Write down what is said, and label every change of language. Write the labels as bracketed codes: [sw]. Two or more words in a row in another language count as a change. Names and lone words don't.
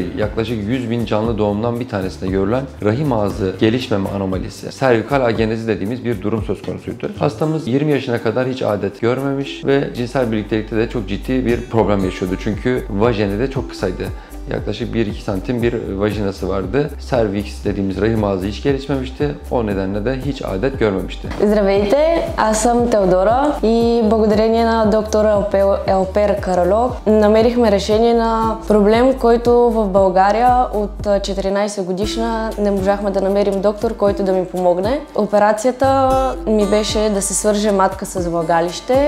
[tr] Yaklaşık 100.000 canlı doğumdan bir tanesinde görülen rahim ağzı gelişmeme anomalisi, servikal agenezi dediğimiz bir durum söz konusuydu. Hastamız 20 yaşına kadar hiç adet görmemiş ve cinsel birliktelikte de çok ciddi bir problem yaşıyordu. Çünkü vajeni de çok kısaydı. Yaklaşık 1-2 santim bir vajinası vardı. Cervix dediğimiz rahim ağzı hiç gelişmemişti. O nedenle de hiç adet görmemişti. [bg] Здравейте, аз съм Теодора и благодарение на доктор Елпер Каралов намерихме решение на проблем, който в България от 14 годишна не можахме да намерим доктор, който да ми помогне. Операцията ми беше да се свърже матка с влагалище.